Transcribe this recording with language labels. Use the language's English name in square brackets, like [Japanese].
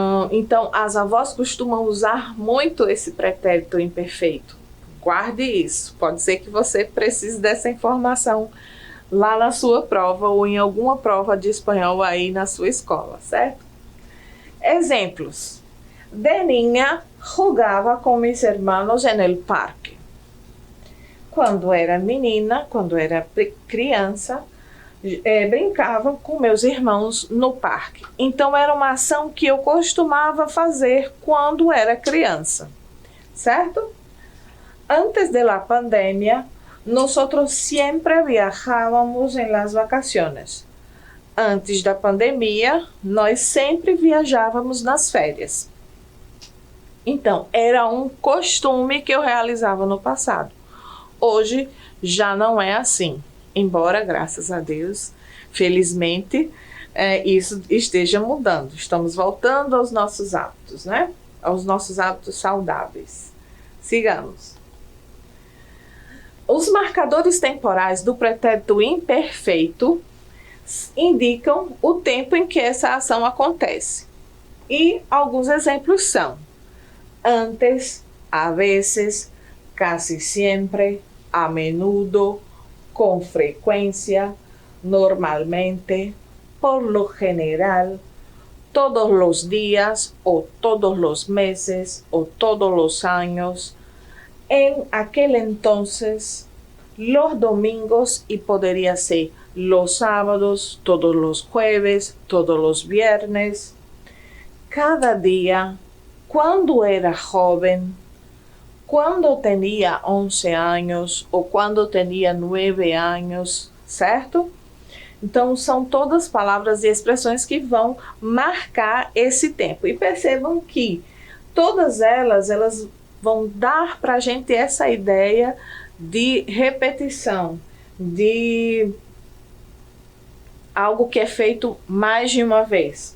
[Portuguese] Então, as avós costumam usar muito esse pretérito imperfeito. Guarde isso. Pode ser que você precise dessa informação lá na sua prova ou em alguma prova de espanhol aí na sua escola, certo? Exemplos. [Spanish] De niña, jugava com mis hermanos en el parque. [Portuguese] Quando era menina, quando era criança, brincava com meus irmãos no parque. Então, era uma ação que eu costumava fazer quando era criança, certo? [Spanish] Antes de la pandemia, nosotros siempre viajábamos en las vacaciones. [Portuguese] Antes da pandemia, nós sempre viajávamos nas férias. Então, era um costume que eu realizava no passado. Hoje, já não é assim. Embora, graças a Deus, felizmente, isso esteja mudando. Estamos voltando aos nossos hábitos, né? Aos nossos hábitos saudáveis. Sigamos. Os marcadores temporais do pretérito imperfeito indicam o tempo em que essa ação acontece. E alguns exemplos são [Spanish] antes, a veces, casi siempre, a menudo, con frecuencia, normalmente, por lo general, todos los días o todos los meses o todos los años, en aquel entonces, los domingos y podría ser los sábados, todos los jueves, todos los viernes, cada día, cuando era joven, [Portuguese] quando tinha 11 anos ou quando tinha 9 anos, certo? Então, são todas palavras e expressões que vão marcar esse tempo. E percebam que todas elas vão dar para a gente essa ideia de repetição, de algo que é feito mais de uma vez.